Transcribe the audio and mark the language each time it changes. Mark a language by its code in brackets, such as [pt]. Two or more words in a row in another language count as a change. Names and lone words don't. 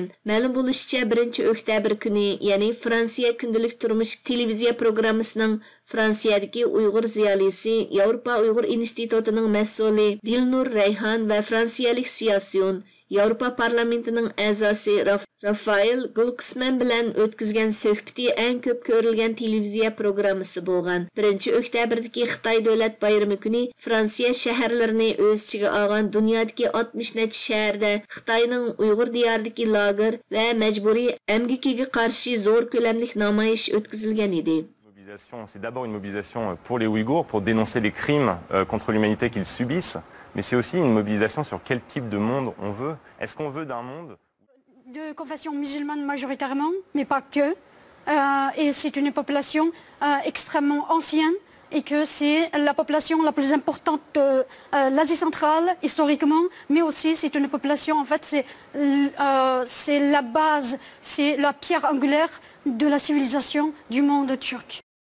[uz] Ma'lum bo'lishicha, 1 oktyabr kuni, ya'ni Fransiya kundalik turmush televiziya programmasining Fransiyadagi Uyg'ur ziyolisi, Yevropa Uyg'ur institutining mas'uli Dilnur Rayhan va fransiyalik siyosiyon Yevropa parlamentining a'zosi Rafael Glucksmann bilan o'tkazgan suhbati eng ko'p ko'rilgan televiziya programmasi bo'lgan. 1 oktyabrdagi Xitoy davlat bayrami kuni Fransiya shaharlarini o'z ichiga olgan dunyodagi 60 necha shaharda Xitoyning Uyg'ur diyoridagi lager va majburiy emgikiga qarshi zo'r ko'lamli namoyish o'tkazilgan edi. [fr] C'est d'abord une mobilisation pour les Ouïghours, pour dénoncer les crimes contre l'humanité qu'ils subissent, mais c'est aussi une mobilisation sur quel type de monde on veut. Est-ce qu'on veut d'un monde de confession musulmane majoritairement, mais pas que, et c'est une population extrêmement ancienne, et que c'est la population la plus importante de l'Asie centrale historiquement, mais aussi c'est une population, en fait, c'est la base, c'est la pierre angulaire de la civilisation du monde turc.